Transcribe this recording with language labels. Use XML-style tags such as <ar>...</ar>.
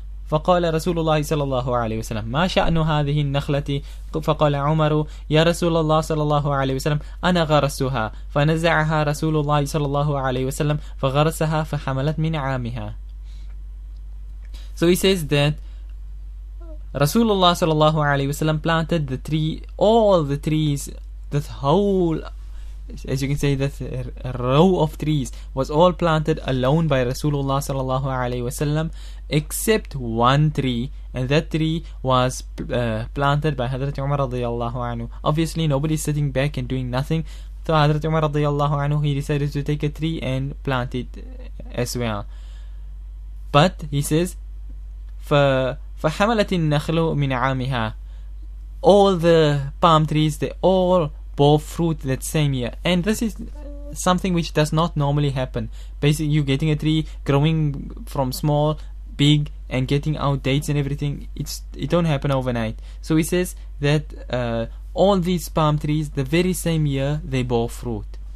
<ar>فقال رسول الله صلى الله عليه وسلم ما شأن هذه النخلة؟ فقال عمر يا رسول الله صلى الله عليه وسلم أنا غرستها. فنزعها رسول الله صلى الله عليه وسلم فغرسها فحملت من عامها.</ar> <en>So he says that Rasulullah sallallahu alaihi wasallam planted the tree, all the trees, the whole as you can say, that a row of trees was all planted alone by Rasulullah sallallahu alaihi wasallam, except one tree, and that tree was planted by Hadrat Umar radiyallahu anhu. Obviously, nobody is sitting back and doing nothing. So Hadrat Umar radiyallahu anhu, he decided to take a tree and plant it as well. But he says,</en> <ar>فَحَمَلَتِ النَّخْلُ مِنْ عَامِهَا.</ar> <en>All the palm trees, they all bore fruit that same year. And this is something which does not normally happen. Basically, you getting a tree growing from small, big, and getting out dates and everything, it don't happen overnight. So he says that all these palm trees, the very same year, they bore fruit.</en>